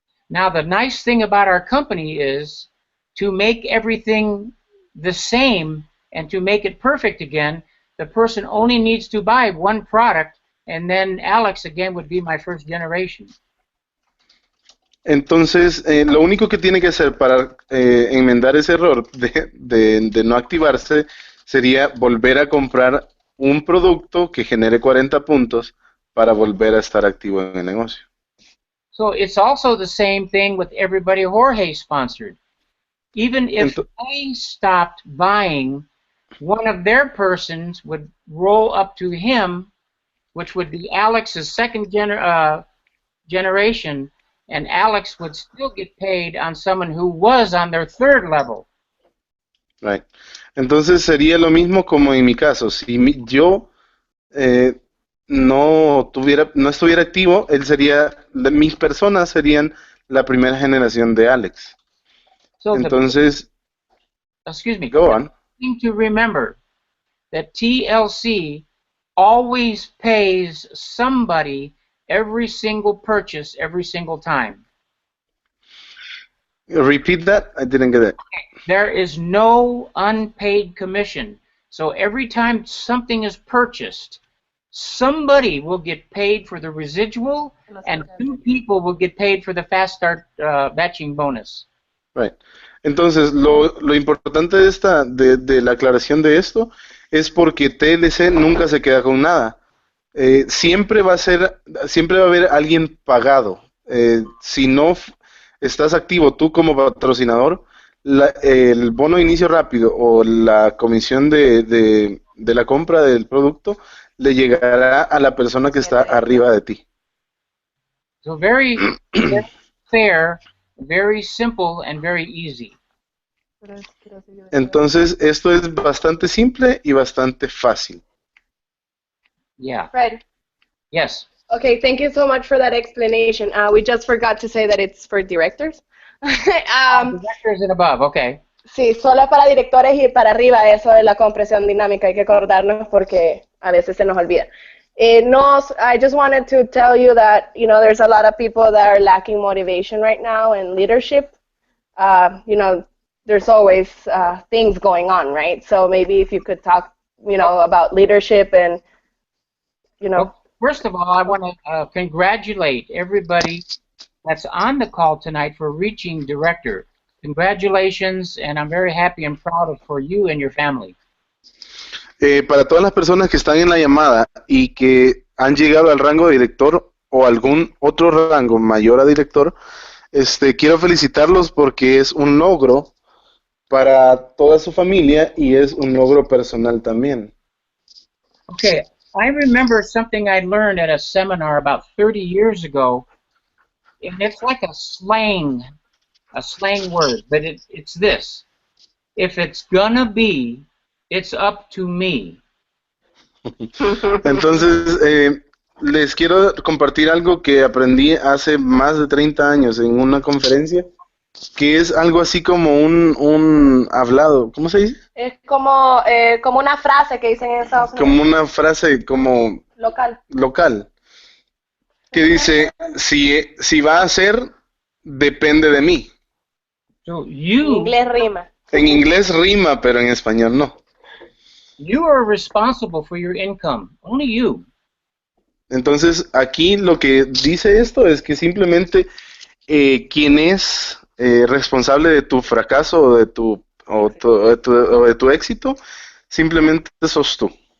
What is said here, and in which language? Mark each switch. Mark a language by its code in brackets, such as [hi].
[en] Now, the nice thing about our company is to make everything the same and to make it perfect again, the person only needs to buy one product, and then Alex again would be my first generation. [es] Entonces, lo único que tiene que hacer para enmendar ese error de no activarse sería volver a comprar un producto que genere 40 puntos para volver a estar activo en el negocio. [en] So it's also the same thing with everybody Jorge sponsored. Even if they stopped buying, one of their persons would roll up to him, which would be Alex's second generation, and Alex would still get paid on someone who was on their third level. Right. [es] Entonces sería lo mismo como en mi caso. Si yo no estuviera activo, mis personas serían la primera generación de Alex. [en] So [es] entonces, [en] excuse me. Go on. Thing to remember that TLC always pays somebody every single purchase every single time. Repeat that? I didn't get it. There is no unpaid commission. So every time something is purchased, somebody will get paid for the residual, and 2 people will get paid for the fast start batching bonus. Right. [es] Entonces, lo importante de la aclaración de esto es porque TLC nunca se queda con nada. Siempre va a haber alguien pagado. Si no estás activo tú como patrocinador, el bono de inicio rápido o la comisión de la compra del producto le llegará a la persona que está arriba de ti. [en] So very fair, very simple, and very easy. [es] Entonces, esto es bastante simple y bastante fácil. [en] Yeah. Fred. Yes. Okay, thank you so much for that explanation. We just forgot to say that it's for directors. Directors and above, okay. [es] Sí, solo para directores y para arriba eso de la compresión dinámica, hay que acordarnos porque a veces se nos olvida. [en] I just wanted to tell you that, there's a lot of people that are lacking motivation right now and leadership. There's always things going on, right? So maybe if you could talk, about leadership and, Well, first of all, I want to congratulate everybody that's on the call tonight for reaching director. Congratulations, and I'm very happy and proud for you and your family. [es] Para todas las personas que están en la llamada y que han llegado al rango de director o algún otro rango mayor a director, quiero felicitarlos porque es un logro para toda su familia y es un logro personal también. [en] Okay, I remember something I learned at a seminar about 30 years ago, and it's like a slang word, but it's this: if it's gonna be, it's up to me. [es] Entonces, les quiero compartir algo que aprendí hace más de 30 años en una conferencia, que es algo así como un hablado, ¿cómo se dice? es como una frase que dicen en Estados Unidos. Como una frase como local, que dice, si va a ser, depende de mí. [en] So [es] En inglés rima. En inglés rima, pero en español no. [en] you are responsible for your income, only you. [es] Entonces, aquí lo que dice esto es que simplemente quien es responsable de tu fracaso o de tu éxito, simplemente sos tú.